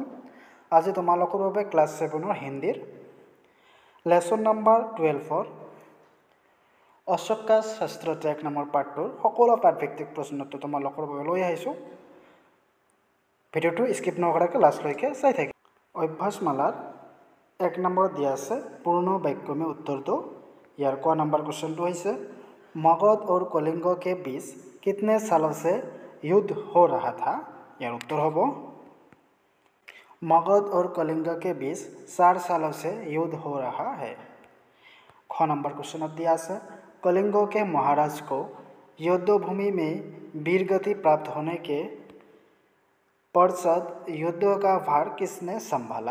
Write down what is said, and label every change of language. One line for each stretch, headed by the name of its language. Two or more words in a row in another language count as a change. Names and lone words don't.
Assamese: আজি তোমালোকৰ বাবে ক্লাছ 7 হিন্দীৰ
English: lesson number
Assamese: 12 অশোকা শাস্ত্ৰ ত্যাগ নামৰ পাঠটোৰ সকলো পাঠভিত্তিক প্ৰশ্নোত্তৰ তোমালোকৰ বাবে লৈ আহিছোঁ। ভিডিঅ'টো স্কিপ নকৰাকৈ লাষ্টলৈকে চাই থাকিব। অভ্যাসমালাৰ 1 নম্বৰত দিয়া আছে
Hindi: पूर्ण वाक्य में उत्तर दो।
Assamese: ইয়াৰ ক নম্বৰ क्वेश्चनটো হৈছে
Hindi: मगध और कलिंग के बीच कितने सालों से युद्ध हो रहा था।
Assamese: ইয়াৰ উত্তৰ হ'ব
Hindi: मगध और कलिंग के बीच 4 सालों से युद्ध हो रहा है। ख नंबर क्वेश्चन दिया है कलिंग के महाराज को युद्धभूमि में वीरगति प्राप्त होने के पश्चात युद्ध का भार किसने संभाला।